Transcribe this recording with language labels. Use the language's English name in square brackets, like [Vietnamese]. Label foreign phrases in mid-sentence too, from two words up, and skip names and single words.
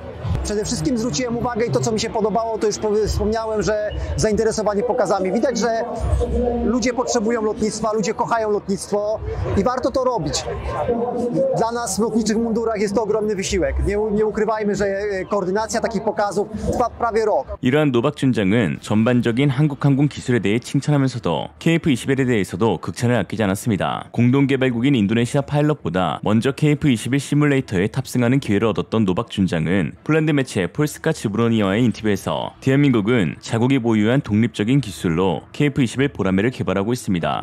[Polish] Przede wszystkim zwróciłem uwagę i to, co mi się podobało, to już wspomniałem, że zainteresowanie pokazami. Widać, że ludzie potrzebują lotnictwa, ludzie kochają lotnictwo i warto to robić. Dla nas w lotniczych mundurach jest to ogromny wysiłek. Nie ukrywajmy, że koordynacja takich pokazów trwa prawie rok. [Korean] 이러한 노박 준장은 전반적인 한국 항공 기술에 대해 칭찬하면서도 KF-21에 대해서도 극찬을 아끼지 않았습니다. 공동개발국인 인도네시아 파일럿보다 먼저 KF-21 시뮬레이터에 탑승하는 기회를 얻었던 노박 준장은 폴란드 매체 폴스카 즈브로니아와의 인터뷰에서 대한민국은 자국이 보유한 독립적인 기술로 KF-21 보라매를 개발하고 있습니다.